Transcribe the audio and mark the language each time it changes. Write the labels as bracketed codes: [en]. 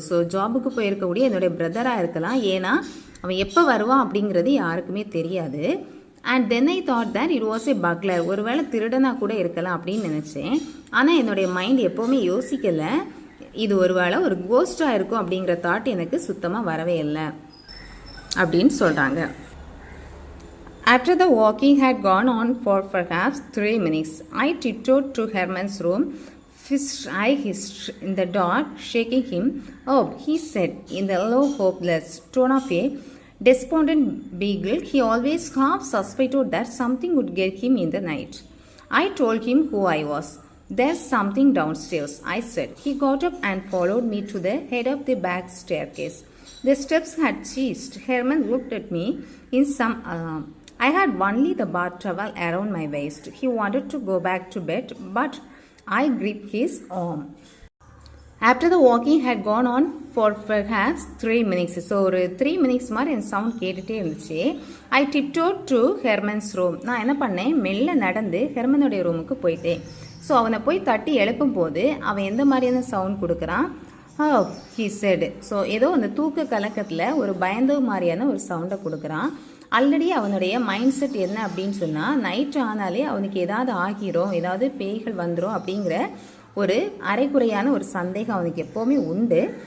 [ta] So ஜாபுக்கு போயிருக்கக்கூடிய என்னுடைய பிரதராக இருக்கலாம். ஏன்னா அவன் எப்போ வருவான் அப்படிங்கிறது யாருக்குமே தெரியாது. [en] and then I thought that it was a burglar, [ta] ஒருவேளை திருடனாக கூட இருக்கலாம் அப்படின்னு நினச்சேன். ஆனால் என்னுடைய மைண்ட் எப்போவுமே யோசிக்கலை இது ஒருவேளை ஒரு கோஸ்டாக இருக்கும் அப்படிங்கிற தாட் எனக்கு சுத்தமாக வரவே இல்லை அப்படின்னு சொல்கிறாங்க. [en] After the walking had gone on for perhaps 3 minutes, I tiptoed to Herman's room, fist in the dark, shaking him. "Oh," he said in the low, hopeless tone of a despondent beagle. He always half suspected that something would get him in the night. I told him who I was. "There's something downstairs," I said. He got up and followed me to the head of the back staircase. The steps had ceased. Herman looked at me in some alarm. I had only the bath towel around my waist. He wanted to go back to bed, but I gripped his arm. After the walking had gone on for perhaps 3 minutes, [ta] so ஒரு 3 minutes மாதிரி என் sound கேட்டுகிட்டே இருந்துச்சு. [en] I tiptoed to Herman's room. [ta] நான் என்ன பண்ணேன், மெல்ல நடந்து ஹெர்மனுடைய ரூமுக்கு போயிட்டேன். ஸோ அவனை போய் தட்டி எழுப்பும் போது அவன் எந்த மாதிரியான சவுண்ட் கொடுக்குறான், [en] "Oh," he said. [ta] ஸோ ஏதோ அந்த தூக்க கலக்கத்தில் ஒரு பயந்த மாதிரியான ஒரு சவுண்டை கொடுக்குறான். ஆல்ரெடி அவனுடைய மைண்ட் செட் என்ன அப்படின்னு சொன்னால், நைட்டு ஆனாலே அவனுக்கு ஏதாவது ஆகிரும், ஏதாவது பேய்கள் வந்துடும் அப்படிங்கிற ஒரு அரைக்குறையான ஒரு சந்தேகம் அவனுக்கு எப்போவுமே உண்டு.